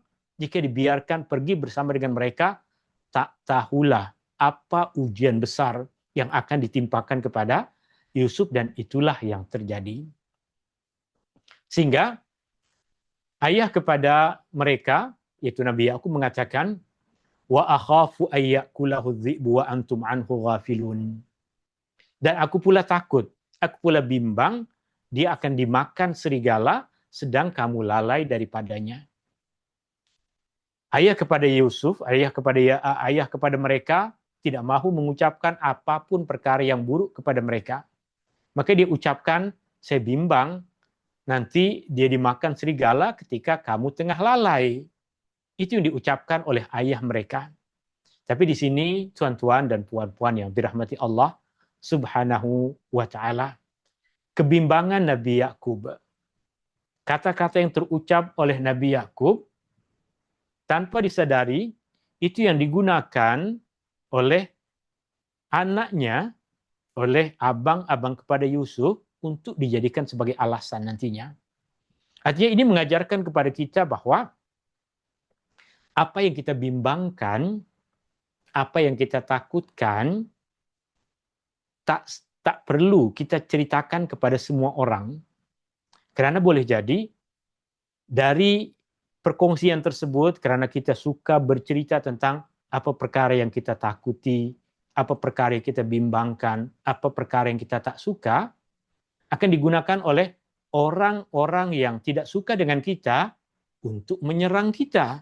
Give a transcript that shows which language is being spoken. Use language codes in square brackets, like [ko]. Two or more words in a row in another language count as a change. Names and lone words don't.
[ms] Jika dibiarkan pergi bersama dengan mereka, tak tahulah apa ujian besar yang akan ditimpakan kepada Yusuf, dan itulah yang terjadi. Sehingga ayah kepada mereka, yaitu Nabi Yakub, mengatakan, [ar] وأخاف أن يأكله الذئب وأنتم عنه غافلون. [ms] Dan aku pula takut, aku pula bimbang, dia akan dimakan serigala sedang kamu lalai daripadanya. Ayah kepada Yusuf, ayah kepada mereka tidak mahu mengucapkan apapun perkara yang buruk kepada mereka. Maka dia ucapkan, saya bimbang nanti dia dimakan serigala ketika kamu tengah lalai. Itu yang diucapkan oleh ayah mereka. Tapi di sini tuan-tuan dan puan-puan yang dirahmati Allah [ar] سبحانه وتعالى, [ms] kebimbangan Nabi Yakub, kata-kata yang terucap oleh Nabi Yakub tanpa disadari, itu yang digunakan oleh anaknya, oleh abang-abang kepada Yusuf untuk dijadikan sebagai alasan nantinya. Artinya ini mengajarkan kepada kita bahwa apa yang kita bimbangkan, apa yang kita takutkan, tak perlu kita ceritakan kepada semua orang. Karena boleh jadi dari perkongsian tersebut, karena kita suka bercerita tentang apa perkara yang kita takuti, apa perkara yang kita bimbangkan, apa perkara yang kita tak suka, akan digunakan oleh orang-orang yang tidak suka dengan kita untuk menyerang kita.